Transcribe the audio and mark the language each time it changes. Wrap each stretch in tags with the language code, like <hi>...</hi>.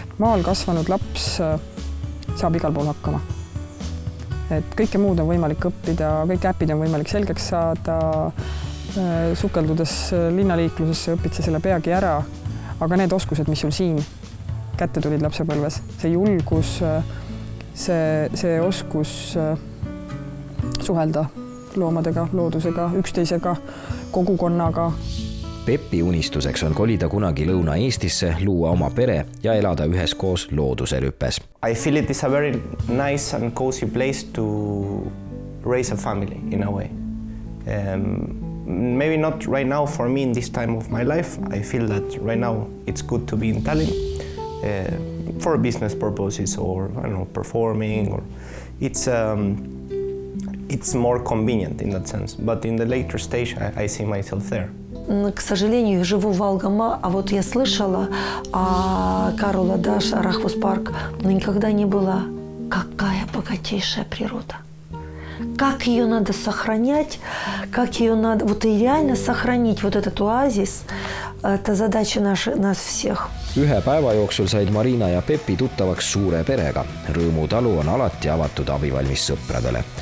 <et>Maal kasvanud laps saab igal pool hakkama. Et kõike muud on võimalik õppida, kõik äpid on võimalik selgeks saada, sukeldudes linnaliiklusesse õpid sa selle peagi ära, aga need oskused, mis sul siin kätte tulid lapsepõlves, see julgus, see oskus suhelda loomadega, loodusega, üksteisega, kogukonnaga. Peppi unistuseks on kolida kunagi Lõuna-Eestisse, luua oma pere ja elada üheskoos looduse rüpes.</et> <en>I feel it is a very nice and cozy place to raise a family in a way. Maybe not right now for me in this time of my life. I feel that right now it's good to be in Tallinn for business purposes or I don't know, performing. Or it's more convenient in that sense. But in the later stage, I see myself there.</en> <ru>К сожалению, живу в Алгама, а вот я слышала о Карола Даш, Рахвус парк, но никогда не была. Какая богатейшая природа. Как ее надо сохранять, как ее надо вот и реально сохранить вот этот оазис, это задача нас всех.</ru> <et>Ühe päeva jooksul said Marina ja Peppi tuttavaks suure perega. Rõõmu talu on alati avatud abivalmis sõpradele.</et>